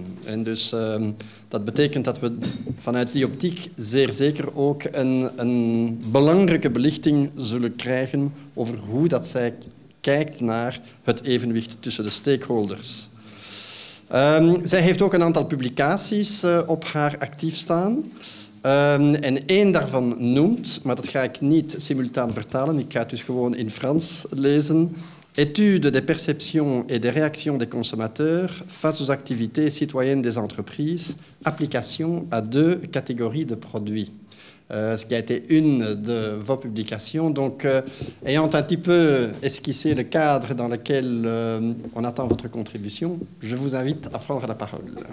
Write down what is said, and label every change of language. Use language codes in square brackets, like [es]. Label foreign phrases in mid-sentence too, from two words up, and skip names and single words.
[nl] En dus dat betekent dat we vanuit die optiek zeer zeker ook een belangrijke belichting zullen krijgen over hoe dat zij kijkt naar het evenwicht tussen de stakeholders. Zij heeft ook een aantal publicaties op haar actief staan. En één daarvan noemt, maar dat ga ik niet simultaan vertalen, ik ga het dus gewoon in Frans lezen. [fr] Étude des perceptions et des réactions des consommateurs face aux activités citoyennes des entreprises, application à deux catégories de produits. Ce qui a été une de vos publications. Donc, ayant un petit peu esquissé le cadre dans lequel on attend votre contribution, je vous invite à prendre la parole.